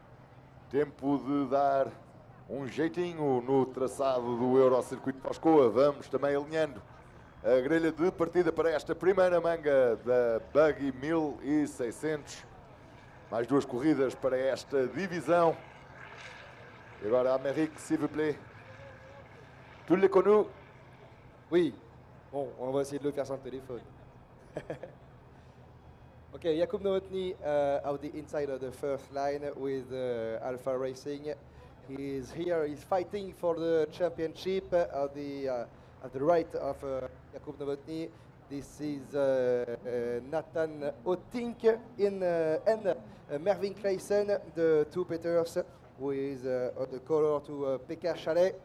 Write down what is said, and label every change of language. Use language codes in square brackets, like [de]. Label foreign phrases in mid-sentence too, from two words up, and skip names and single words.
[pt] Tempo de dar um jeitinho no traçado do Eurocircuito de Foscoa. Vamos também alinhando a grelha de partida para esta primeira manga da Buggy 1600. Mais duas corridas para esta divisão. E agora, [fr] Amérique, s'il vous plaît. Tu l'es connu? Oui. Bon, on va essayer de le faire sans le téléphone. [en] Okay, Jakub Novotny out the inside of the first line with Alpha Racing. He's here, he's fighting for the championship at the right of Jakub Novotny. This is Nathan Otink and Mervyn Clayson, the two Peters, with the color to Pekka Chalet.